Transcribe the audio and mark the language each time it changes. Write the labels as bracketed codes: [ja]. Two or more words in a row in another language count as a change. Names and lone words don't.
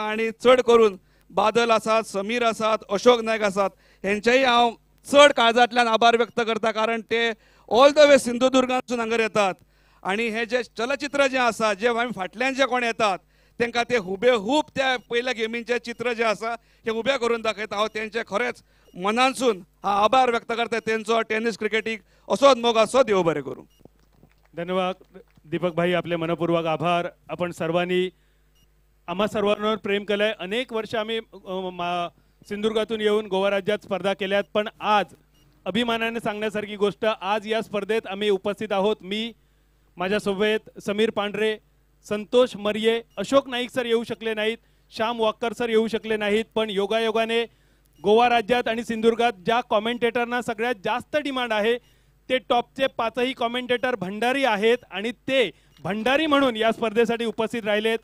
[kok] आणि चड करून बादल आसात, समीर आसात, अशोक नायक आसात हेंचेय हांव चड काळजांतल्यान आभार व्यक्त करता, कारण ते [en] all the way [kok] सिंधुदुर्गांतसून हांगर येतात आणि हे जे चलचित्र जे आसा जे आमी फाटल्यान जे कोण येतात तांकां ते हुबेहूब त्या पयल्या गेमींचे चित्र जे आसा हे उबे करून दाखयता. हांव तेंचे खरेंच मनानसून हांव आभार व्यक्त करता. तेंचो टेनीस क्रिकेटीक असोच मोग आसो. देव बरें करूं. [mr] धन्यवाद दीपक भाई, आपले मनपूर्वक आभार. आपण सर्वांनी आम्हा सर्वांवर प्रेम केलंय. अनेक वर्ष आम्ही सिंधुदुर्गातून येऊन गोवा राज्यात स्पर्धा केल्यात, पण आज अभिमानाने सांगण्यासारखी गोष्ट आज या स्पर्धेत आम्ही उपस्थित आहोत. मी, माझ्यासोबत समीर पांढरे, संतोष मर्ये, अशोक नाईक सर येऊ शकले नाहीत, श्याम वाक्कर सर येऊ शकले नाहीत, पण योगायोगाने गोवा राज्यात आणि सिंधुदुर्गात ज्या कॉमेंटेटरना सगळ्यात जास्त डिमांड आहे ते टॉपचे 5ही कॉमेंटेटर भंडारी आहेत आणि ते भंडारी म्हणून या स्पर्धेसाठी उपस्थित राहिलेत.